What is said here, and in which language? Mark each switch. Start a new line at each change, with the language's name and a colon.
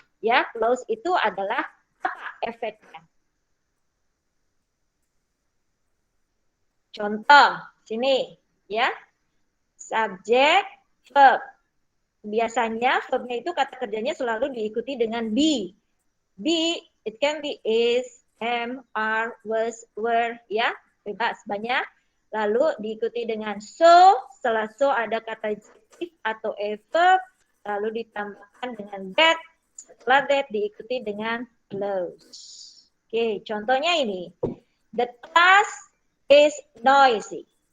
Indonesian: Ya, clause itu adalah apa efeknya? Contoh, sini ya. Subjek, verb. Biasanya verbnya itu kata kerjanya selalu diikuti dengan be.
English: Be, it can be is, am, are, was, were, ya.
Indonesian: bebas, banyak. Lalu diikuti dengan so, setelah so ada kata adjective atau a verb, lalu ditambahkan dengan that, setelah that diikuti dengan close. Oke, contohnya ini.
English: The class is noisy.